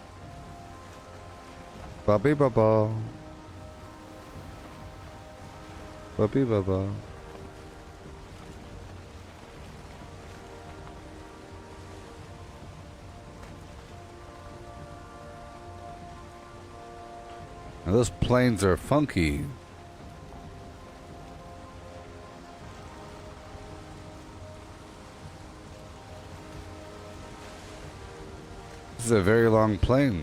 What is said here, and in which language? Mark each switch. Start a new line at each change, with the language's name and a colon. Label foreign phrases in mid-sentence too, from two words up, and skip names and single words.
English: Ba be ba ba. Ba be ba ba. Now those planes are funky. This is a very long plane.